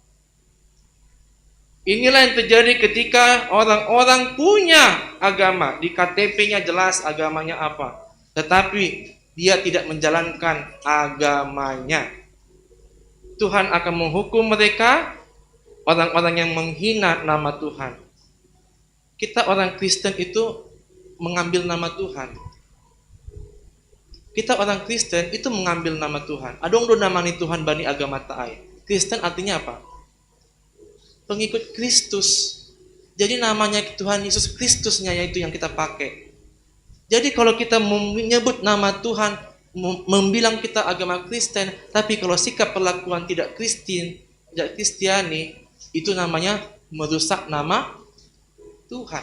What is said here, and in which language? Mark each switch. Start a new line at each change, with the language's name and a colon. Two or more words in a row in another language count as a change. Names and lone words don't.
Indonesian: Inilah yang terjadi ketika orang-orang punya agama, di KTP-nya jelas agamanya apa, tetapi dia tidak menjalankan agamanya. Tuhan akan menghukum mereka, orang-orang yang menghina nama Tuhan. Kita orang Kristen itu mengambil nama Tuhan. Kita orang Kristen itu mengambil nama Tuhan.
Batak Simalungun: Adong do namani Tuhan bani agama taai. Kristen artinya apa?
Indonesian: Pengikut Kristus. Jadi namanya Tuhan Yesus Kristusnya yaitu yang kita pakai. Jadi kalau kita menyebut nama Tuhan, membilang kita agama Kristen, tapi kalau sikap perlakuan tidak Kristiani, itu namanya merusak nama Tuhan.